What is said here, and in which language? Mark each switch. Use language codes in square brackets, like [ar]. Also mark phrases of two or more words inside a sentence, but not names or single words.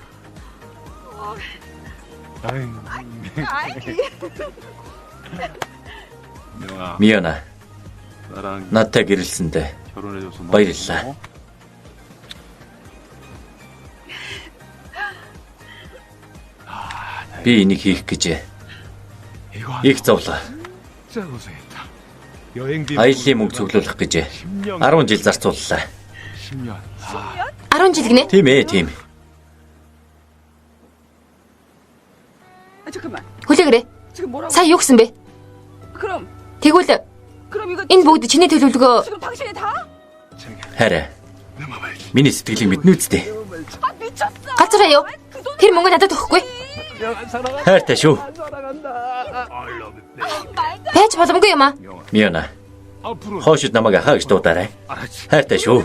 [ko] 명아 [mn] Миона, [ko] 나랑 [mn] надтай гэрэлсэндээ [ko] 결혼해줘서 [mn] баярлалаа. Би энийг хийх гэж их зовлоо. [ko] 진짜 고생했다. 여행비 [mn] Аяллаа мөнгө цуглуулах гэж 10 жил зарцууллаа. [ko] 10년. [mn] 10 жил гинэ. Тийм ээ, тийм. [ko] 아, 잠깐만. [mn] Хүлээгээрэй. [ko] 지금 뭐라고? [mn] Сая юу гэсэн бэ? [ko] 그럼 [mn] Тэгвэл [ko] 이거 [mn] энэ бүгд чиний төлөвлөгөө. [ko] 지금 당신이 다? [mn] Хараа. Миний сэтгэлийг мэднэ үстэй. [ko] 아, 미쳤어. [mn] Галзуураа юу? Тэр мөнгө надад өгөхгүй. Хайртай шүү. Байж боломгүй юм аа. Миона, [ko] 앞으로 [mn] хоошид намайг ахаа гэж дуудаарай. Хайртай шүү.